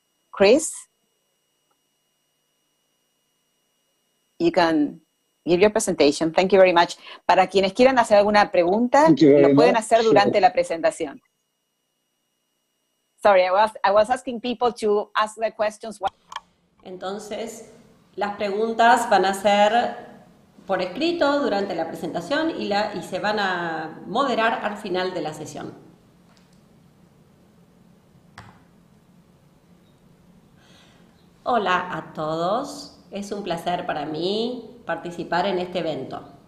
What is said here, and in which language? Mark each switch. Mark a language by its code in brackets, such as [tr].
[en] Chris, you can give your presentation. Thank you very much. [es] Para quienes quieran hacer alguna pregunta, lo pueden hacer durante la presentación. [en] Sorry, I was asking people to ask their questions. [es] Entonces, las preguntas van a ser por escrito durante la presentación y se van a moderar al final de la sesión. Hola a todos, es un placer para mí participar en este evento.